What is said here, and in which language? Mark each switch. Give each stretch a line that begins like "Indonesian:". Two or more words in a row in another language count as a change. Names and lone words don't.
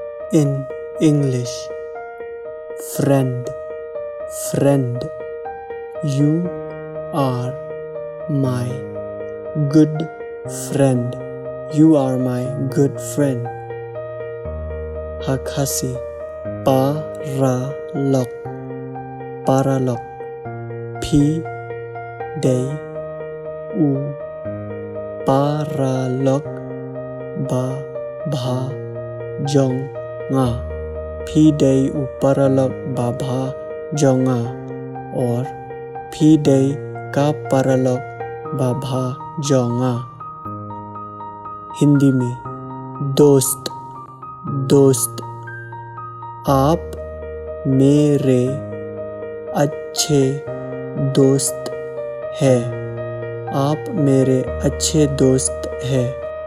English: In English, friend, friend. You are my good friend. You are my good friend.
Khasi: Khasi, Paralok, Paralok. Phi day u Paralok ba bha jonga. Phi day u Paralok ba bha jonga और phi day का Paralok ba bha jonga.
Hindi: हिंदी में दोस्त, दोस्त। आप मेरे अच्छे दोस्त है। आप मेरे अच्छे दोस्त है।